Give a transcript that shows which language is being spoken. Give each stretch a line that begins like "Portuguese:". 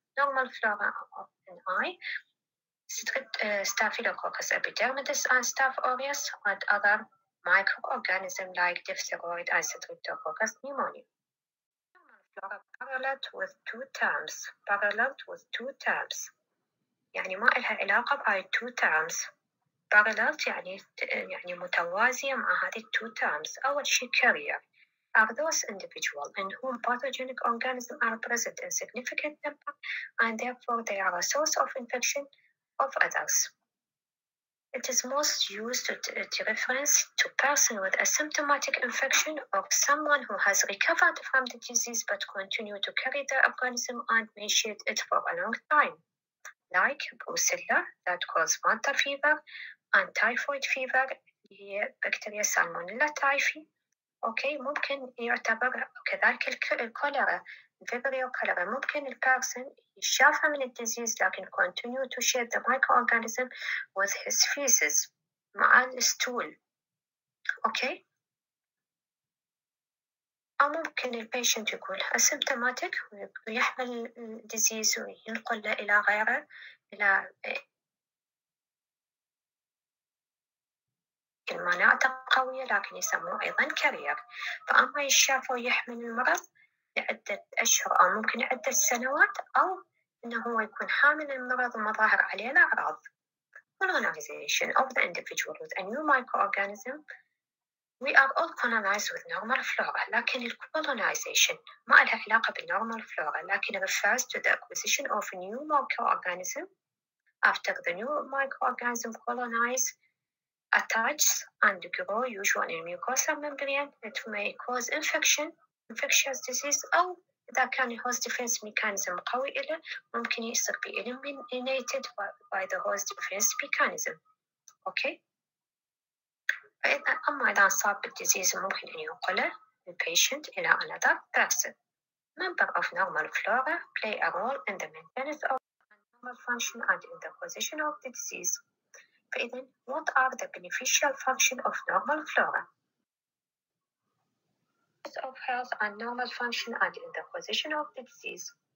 English: Normal flora in eye Staphylococcus epidermidis and Staph aureus and other microorganisms like diphtheroid and Streptococcus pneumoniae. Flora paralleled with two terms.
Arabic: يعني ما لها علاقة بهاي
English: two terms. Paralleled
Arabic: يعني متوازية مع هذه
English: two terms.
Arabic: أول شيء
English: carrier are those individuals in whom pathogenic organisms are present in significant number and therefore they are a source of infection of others. It is most used to reference to person with a symptomatic infection or someone who has recovered from the disease but continue to carry the organism and may shed it for a long time, like brucella that causes Malta fever and typhoid fever, here bacteria Salmonella typhi,
Arabic: أوكي ممكن يعتبر كذلك الكوليرا الفيبريو كوليرا ممكن البيرسون يشافى من الديزيز لكن
English: continue to share the microorganism with his feces
Arabic: مع الستول. أوكي أو ممكن البيشنت يكون asymptomatic ويحمل الديزيز وينقله إلى غيره إلى المناطق قوية لكن يسموه أيضا كارير. فأما يشافى ويحمل المرض لعدة أشهر أو ممكن عدة سنوات أو إنه هو يكون حامل المرض ومظاهر عليه الأعراض.
English: Colonization of the individual with a new microorganism. We are all colonized with normal flora
Arabic: لكن
English: colonization
Arabic: ما لها علاقة
English: بالnormal flora
Arabic: لكن
English: refers to the acquisition of a new microorganism after the new microorganism colonize attach and grow usually in mucosal membrane. It may cause infectious disease
Arabic: أو إذا كان
English: host defense mechanism
Arabic: قوي إله ممكن يصير
English: be eliminated by the host defense mechanism.
Arabic: أوكي أما إذا أصاب بالديزيز ممكن أن ينقله البيشنت إلى
English: another person. Member of normal flora play a role in the maintenance of normal function and in the acquisition of the disease.
Arabic: فإذا
English: what are the beneficial function of normal flora? Of health and normal function and in the acquisition of the disease.